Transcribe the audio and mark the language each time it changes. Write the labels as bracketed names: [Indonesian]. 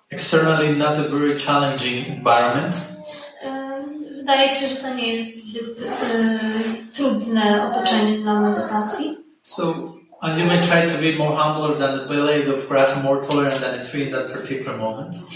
[English] Externally not a very challenging environment. [Polish] Wydaje się, że to nie jest zbyt trudne otoczenie dla medytacji. [English] And you may try to be more humbler than the blade of grass and more tolerant than a tree in that particular moment.